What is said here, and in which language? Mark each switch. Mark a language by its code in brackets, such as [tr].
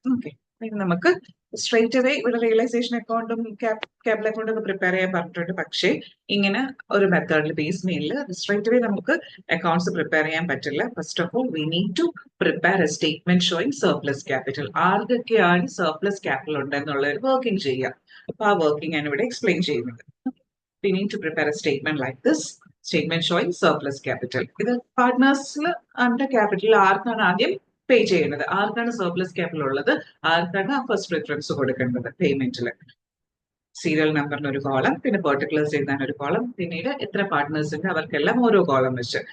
[ml] Okay, നമുക്ക് straight away ഇവിടെ realisation അക്കൗണ്ടും ക്യാപിറ്റൽ അക്കൗണ്ടും ഒക്കെ പ്രിപ്പയർ ചെയ്യാൻ പറഞ്ഞിട്ടുണ്ട്. പക്ഷേ ഇങ്ങനെ ഒരു മെത്തേഡിൽ ബേസ് മെയിലിൽ സ്ട്രേറ്റ് അവേ നമുക്ക് അക്കൗണ്ട്സ് പ്രിപ്പയർ ചെയ്യാൻ പറ്റില്ല. [en] First of all we need to prepare a statement showing surplus capital. [ml] ആർക്കൊക്കെയാണ് സർപ്ലസ് ക്യാപിറ്റൽ ഉണ്ടെന്നുള്ള ഒരു വർക്കിംഗ് ചെയ്യുക. അപ്പൊ ആ വർക്കിംഗ് ആണ് ഇവിടെ എക്സ്പ്ലെയിൻ ചെയ്യുന്നത്. [en] We need to prepare a statement like this. Statement showing surplus capital. [ml] ഇത് പാർട്ട്നേഴ്സിൽ അവരുടെ ക്യാപിറ്റൽ ആർക്കാണ് ആദ്യം പേ ചെയ്യുന്നത്, ആർക്കാണ് സർപ്ലസ് ക്യാപിറ്റൽ ഉള്ളത്, ആർക്കാണ് ഫസ്റ്റ് പ്രിഫറൻസ് കൊടുക്കേണ്ടത് പേയ്മെന്റിൽ. സീരിയൽ നമ്പറിന് ഒരു കോളം, പിന്നെ പെർട്ടിക്കുലേഴ്സ് എഴുതാൻ ഒരു കോളം, പിന്നീട് എത്ര പാർട്ട്നേഴ്സ് ഉണ്ട് അവർക്കെല്ലാം ഓരോ കോളം വെച്ച്.